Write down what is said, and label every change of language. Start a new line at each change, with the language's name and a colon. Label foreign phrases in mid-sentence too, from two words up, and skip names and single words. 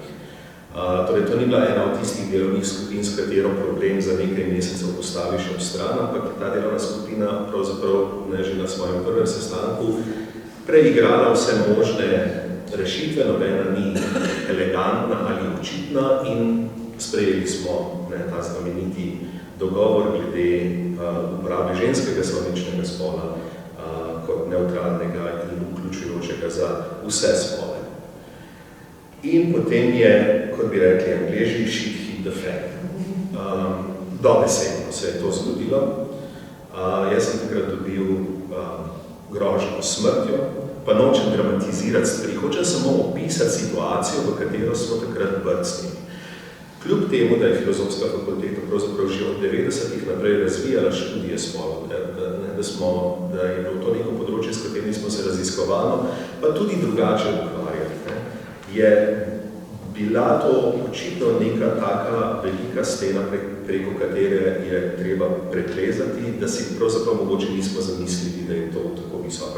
Slovenian: Torej, to ni bila ena od tistih delovnih skupin, s katero problem za nekaj mesecev postaviš ob stran, ampak ta delovna skupina pravzaprav že na svojem prvem sestanku preigrala vse možne rešitve, nobena ni elegantna ali očitna in sprejeli smo ta znameniti dogovor glede uporabe ženskega slovničnega spola kot neutralnega in vključujočega za vse spole. In potem je, kot bi rekli Angleži,
English: shit hit the fan.
Slovenian: Dobesedno se je to zgodilo. Jaz sem takrat dobil grožnjo smrtjo, pa nočem dramatizirati stvari, hočem samo opisati situacijo, v katero smo takrat brcnili. Kljub temu, da je Filozofska fakulteta pravzaprav že od 90-ih naprej razvijala študije spolov, da je bilo to neko področje, s katerim smo se raziskovali, pa tudi drugače ukvarjali, je bila to očitno neka taka velika stena, preko katere je treba preplezati, da si pravzaprav mogoče nismo zamislili, da je to tako visoko.